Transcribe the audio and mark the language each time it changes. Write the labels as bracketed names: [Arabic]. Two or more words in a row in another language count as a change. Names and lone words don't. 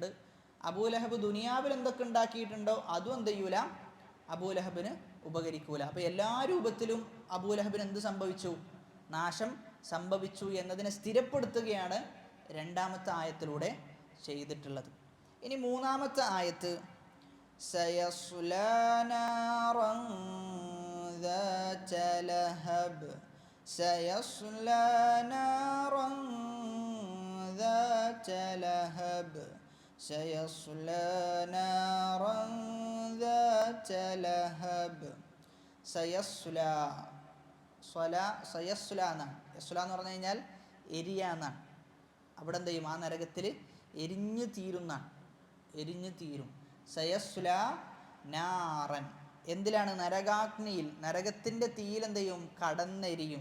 [Malayalam] അബൂലഹബ് ദുനിയാവിൽ എന്തൊക്കെ ഉണ്ടാക്കിയിട്ടുണ്ടോ അതും എന്ത് ചെയ്യൂല, അബൂലഹബിന് ഉപകരിക്കൂല. അപ്പോൾ എല്ലാ രൂപത്തിലും അബൂലഹബിന് എന്ത് സംഭവിച്ചു, നാശം സംഭവിച്ചു എന്നതിനെ സ്ഥിരപ്പെടുത്തുകയാണ് രണ്ടാമത്തെ ആയത്തിലൂടെ ചെയ്തിട്ടുള്ളത്. ഇനി മൂന്നാമത്തെ ആയത്ത്, [Arabic] سيصلى نارا ذات لهب, سيصلى نارا ذات لهب, سيصلى نارا ذات لهب. [Malayalam] സയസ്ലാ, സയസ്ലാ എന്നാണ്. യസ്ലാ എന്ന് പറഞ്ഞു കഴിഞ്ഞാൽ എരിയ എന്നാണ്. അവിടെ എന്ത് ചെയ്യും, ആ നരകത്തിൽ എരിഞ്ഞു തീരും. [Arabic] سيصلى نارا, [Malayalam] എന്തിലാണ്, നരകാഗ്നിയിൽ, നരകത്തിൻ്റെ തീയിൽ എന്ത് ചെയ്യും, കടന്നെരിയും.